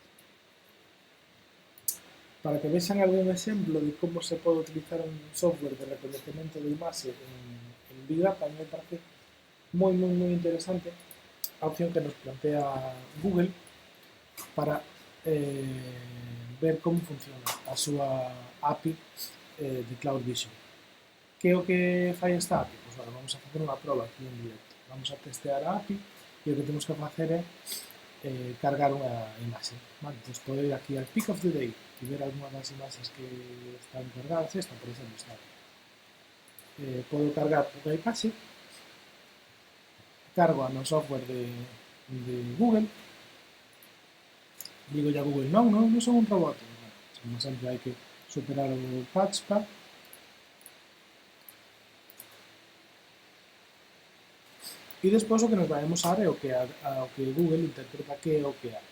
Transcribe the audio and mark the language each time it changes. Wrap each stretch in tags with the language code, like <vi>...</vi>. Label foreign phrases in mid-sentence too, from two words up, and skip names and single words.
<gl>Para que vexan algún exemplo de como se pode utilizar un software de reconocimiento de imaxe en</gl> <en>Big Data,</en> <gl>me parece moi interesante a opción que nos plantea Google para ver como funciona a súa API de Cloud Vision. Que é o que fai esta API? Pois, vamos a facer unha proba aquí en directo. Vamos a testear a API e o que temos que facer é cargar unha imaxe. Entón, podo ir aquí al Pick of the Day e ver algunha das imaxes que están cargadas. Esta, por exemplo, está podo cargar unha imaxe, cargo no software de Google, digo a Google, non son un robot, como sempre hai que superar o patchpa, e despois o que nos vai a mostrar é o que Google interpreta que é o que hai.</gl>